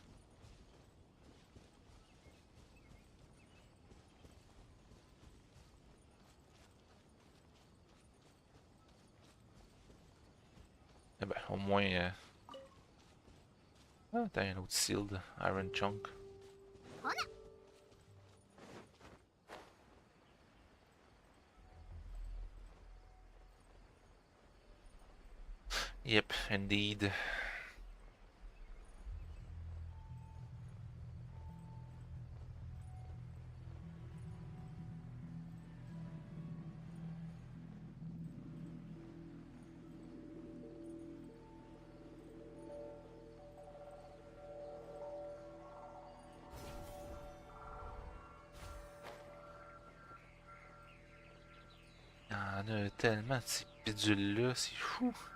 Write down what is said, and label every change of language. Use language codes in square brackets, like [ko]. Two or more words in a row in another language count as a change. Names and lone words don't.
[fr] Eh ben, au moins... Ah, t'as un autre sealed Iron Chunk. ほな [en] Yep, indeed. [fr] Il y en a tellement de ces bidules-là, c'est fou.